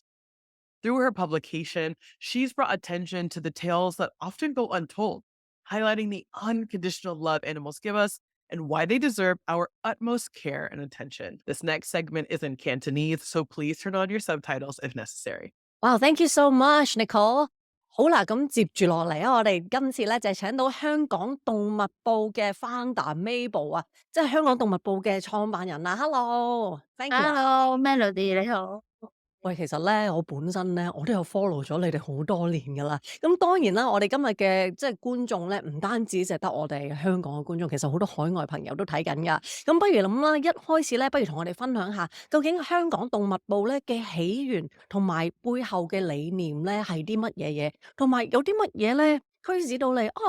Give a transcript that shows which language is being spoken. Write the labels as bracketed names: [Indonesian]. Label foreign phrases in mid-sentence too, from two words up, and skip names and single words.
[English] Through her publication, she's brought attention to the tales that often go untold, highlighting the unconditional love animals give us and why they deserve our utmost care and attention. This next segment is in Cantonese, so please turn on your subtitles if necessary. Wow, thank you so much, Nicole。 [Cantonese] 好啦，咁接住落嚟啊，我哋今次咧就係請到香港動物報嘅 founder Mabel 啊，即係香港動物報嘅創辦人啊。 [English] Hello，thank you。 [Cantonese] Hello，Melody 你好。喂，其實咧，我本身咧，我都有 follow 咗你哋好多年噶啦。咁當然啦，我哋今日嘅即係觀眾咧，唔單止淨係得我哋香港嘅觀眾，其實好多海外朋友都睇緊噶。咁不如諗啦，一開始咧，不如同我哋分享下，究竟香港動物報咧嘅起源同埋背後嘅理念咧係啲乜嘢嘢，同埋有啲乜嘢咧驅使到你啊？